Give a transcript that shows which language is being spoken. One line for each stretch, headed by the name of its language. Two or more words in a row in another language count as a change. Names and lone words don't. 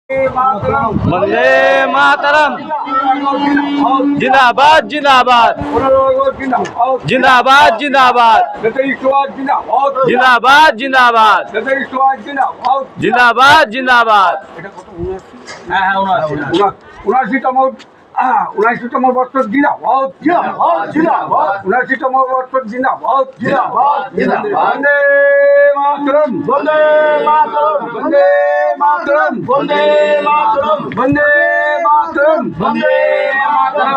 Hindi: वंदे मातरम। जिंदाबाद जिंदाबाद जिंदाबाद जिंदाबाद जिंदाबाद जिंदाबाद जिंदाबाद जिंदाबाद।
Bangla: 79তম বছর জিন্দাবাদ জিন্দাবাদ 79তম বছর জিন্দাবাদ জিন্দাবাদ বন্দে মাতরম বন্দে মাতরম বন্দে মাতরম বন্দে মাতরম বন্দে মাতরম বন্দে মাতরম।